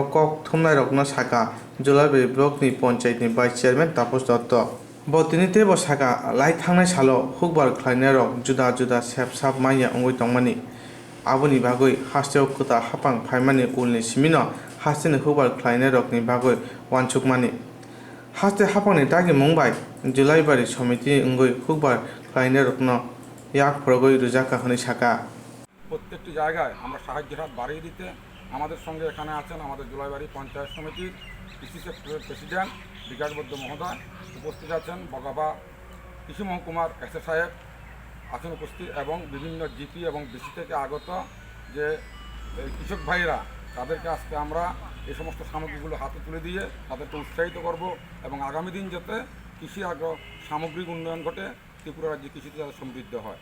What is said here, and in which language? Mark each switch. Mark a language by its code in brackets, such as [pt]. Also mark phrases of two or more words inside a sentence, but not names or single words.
[trp] कोक्तुमा रकनो साका जुलाइबारि ब्लकनि पन्चायतनि [en] vice chairman [trp] तापस दत्त बतिनि तेब साका लाइ थांनाय सालो हुबार ख्लायनाय रक जुदा जुदा सेबसाब माइया अंगै तंमानि आबुनि बागै हास्टेव कुता हापां फाइमानि उलनि सिमिनो हास्टेनि हुबार ख्लायनाय रकनि बागै वानसुकमानि हास्टे हापांनि दागि मुंबाय जुलाइबारि समिति अंगै हुबार ख्लायनाय रकनो याक प्रगय रुजाका हनै साका [bn] প্রত্যেকটি জায়গায় আমরা সাহায্যের হাত বাড়িয়ে দিতে আমাদের সঙ্গে এখানে আছেন আমাদের জুলাইবাড়ি পঞ্চায়েত সমিতির পিসিসি প্রেসিডেন্ট বিকাশ বৈদ্য মহোদয়, উপস্থিত আছেন বগাফা কৃষি মহকুমার এসএ সাহেব আছেন উপস্থিত, এবং বিভিন্ন জিপি এবং বিসি থেকে আগত যে কৃষক ভাইরা, তাদেরকে আজকে আমরা এই সমস্ত সামগ্রীগুলো হাতে তুলে দিয়ে তাদেরকে উৎসাহিত করব এবং আগামী দিন যাতে কৃষি আগ্রহ সামগ্রিক উন্নয়ন ঘটে, ত্রিপুরা রাজ্যে কৃষিতে যাতে সমৃদ্ধ হয়।